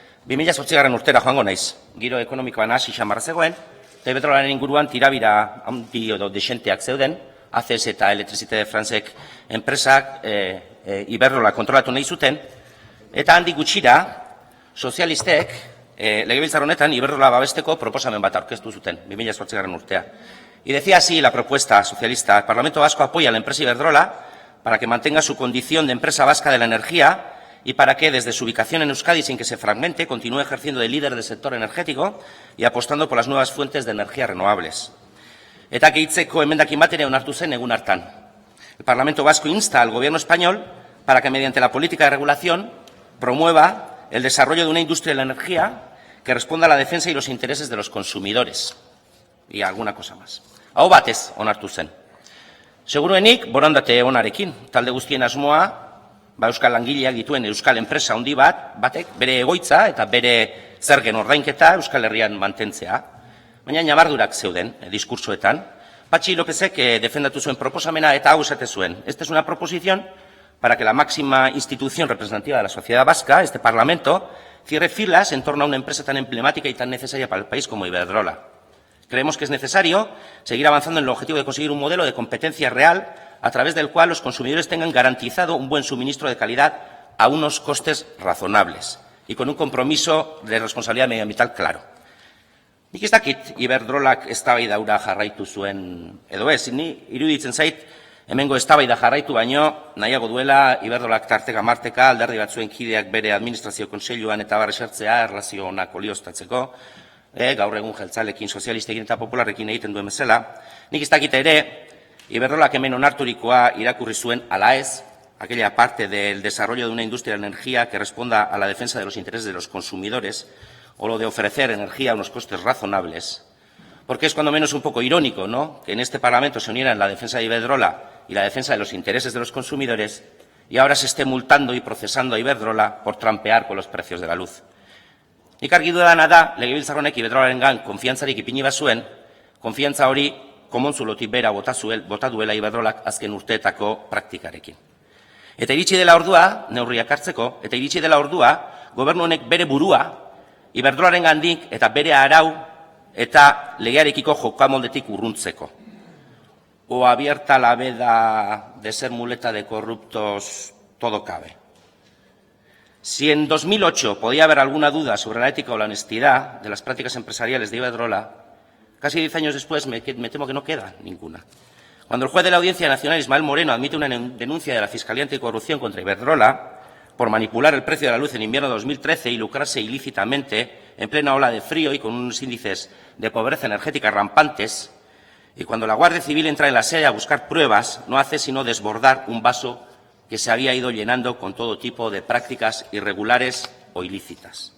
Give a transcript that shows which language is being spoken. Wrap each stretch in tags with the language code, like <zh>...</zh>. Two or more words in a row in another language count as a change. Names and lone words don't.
<eu>2008 urtera joango naiz, giro ekonomikoan hasi xamarra zegoen, eta Iberdrolaren inguruan tirabira handi edo desenteak zeuden, ACS eta Electricité de Francek enpresak Iberdrola kontrolatu nahi zuten, eta handik gutxira, sozialistek legebiltzar honetan Iberdrola babesteko proposamen bat aurkeztu zuten, 2008 urtea.</eu> <es>Y decía así la propuesta socialista: el Parlamento Vasco apoya a la empresa Iberdrola para que mantenga su condición de empresa vasca de la energía y para que, desde su ubicación en Euskadi sin que se fragmente, continúe ejerciendo de líder del sector energético y apostando por las nuevas fuentes de energía renovables.</es> <eu>Eta gehitzeko emendakin bat ere onartu zen egun hartan.</eu> <es>El Parlamento Vasco insta al Gobierno español para que, mediante la política de regulación, promueva el desarrollo de una industria de la energía que responda a la defensa y los intereses de los consumidores. Y alguna cosa más.</es> <eu>Hau batez onartu zen. Seguruenik, borondate onarekin, talde guztien asmoa, Euskal langileak dituen Euskal enpresa handi batek bere egoitza eta bere zergen ordainketa Euskal Herrian mantentzea. Baina nabardurak zeuden diskursoetan. Patxi Lópezek defendatu zuen proposamena eta hau esate zuen.</eu> <es>Esta es una proposición para que la máxima institución representativa de la sociedad vasca, este Parlamento, cierre filas en torno a una empresa tan emblemática y tan necesaria para el país como Iberdrola. Creemos que es necesario seguir avanzando en el objetivo de conseguir un modelo de competencia real a través del cual los consumidores tengan garantizado un buen suministro de calidad a unos costes razonables y con un compromiso de responsabilidad medioambiental claro.</es> <eu>Nik ez dakit Iberdrolak eztabaida hura jarraitu zuen edo ez, ni iruditzen zait hemengo eztabaida jarraitu baino nahiago duela Iberdrolak tarteka marteka alderdi batzuen kideak bere administrazio kontseiluan eta bar esertzea erlazio onak olioztatzeko, gaur egun jeltzalekin, sozialistekin eta popularrekin egiten duen bezala. Nik ez dakit ere Iberdrolak hemen onarturikoa irakurri zuen ala ez,</eu> <es>aquella parte del desarrollo de una industria de la energía que responda a la defensa de los intereses de los consumidores o lo de ofrecer energía a unos costes razonables, porque es cuando menos un poco irónico, ¿no?, que en este Parlamento se unieran la defensa de Iberdrola y la defensa de los intereses de los consumidores y ahora se esté multando y procesando a Iberdrola por trampear con los precios de la luz.</es> <eu>Nik argi dudana da, legebiltzar honek Iberdrolarengan konfiantzarik ipini bazuen, konfiantza hori komontzulotik bera bota duela Iberdrolak azken urteetako praktikarekin. Eta iritsi dela ordua, neurriak hartzeko, eta iritsi dela ordua, gobernu honek bere burua Iberdrolarengandik eta bere arau eta legearekiko jokamoldetik urruntzeko.</eu> <es>o abierta la veda de ser muleta de corruptos, todo cabe. Si en 2008 podía haber alguna duda sobre la ética o la honestidad de las prácticas empresariales de Iberdrola, casi 10 años después me temo que no queda ninguna. Cuando el juez de la Audiencia Nacional, Ismael Moreno, admite una denuncia de la Fiscalía Anticorrupción contra Iberdrola por manipular el precio de la luz en invierno de 2013 y lucrarse ilícitamente en plena ola de frío y con unos índices de pobreza energética rampantes, y cuando la Guardia Civil entra en la sede a buscar pruebas, no hace sino desbordar un vaso que se había ido llenando con todo tipo de prácticas irregulares o ilícitas.</es>